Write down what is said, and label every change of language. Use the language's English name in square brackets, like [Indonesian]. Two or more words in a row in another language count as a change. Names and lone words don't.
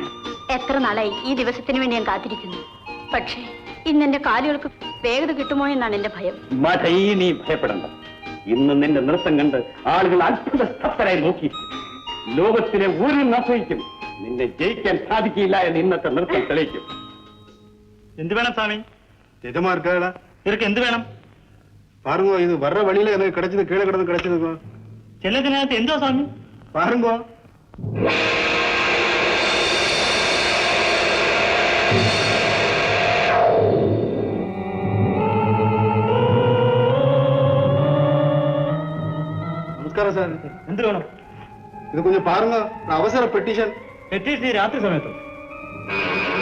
[Malayalam] എത്ര നാളായി ഈ ദിവസത്തിന് വേണ്ടി ഞാൻ കാത്തിരിക്കുന്നു. പക്ഷേ ഇന്ന് എന്റെ കാലുകൾക്ക് വേഗത കിട്ടുമോ എന്നാണ് എന്റെ ഭയം. മഠയി, നീ ഭയപ്പെടണ്ട. ഇന്ന് നിന്റെ നൃത്തം കണ്ട് ആളുകൾ അത്ഭുത സ്തബ്ധരായി നോക്കി. ലോകത്തിലെ ഒരു നർത്തകിക്കും നിന്നെ ജയിക്കാൻ സാധിക്കില്ല എന്ന് ഇന്നത്തെ നൃത്തം തെളിയിക്കും. എന്ത് വേണം സ്വാമി? [Tamil] நிஜமா இருக்காடா? [Malayalam] ഇവർക്ക് എന്ത് വേണം? [Tamil] பாருங்க, இது வர்ற வழியில எனக்கு கிடைச்சது, கீழே கிடந்து கிடைச்சதுங்க. [Malayalam] ചെല്ലത്തിനകത്ത് എന്തോ സ്വാമി? [Tamil] பாருங்க. நமஸ்காரம் சார். [Malayalam] എന്ത് വേണം? [Tamil] இது கொஞ்சம் பாருங்க, அவசர பெட்டிஷன். [Malayalam] എത്തിയിട്ട് രാത്രി സമയത്തോ?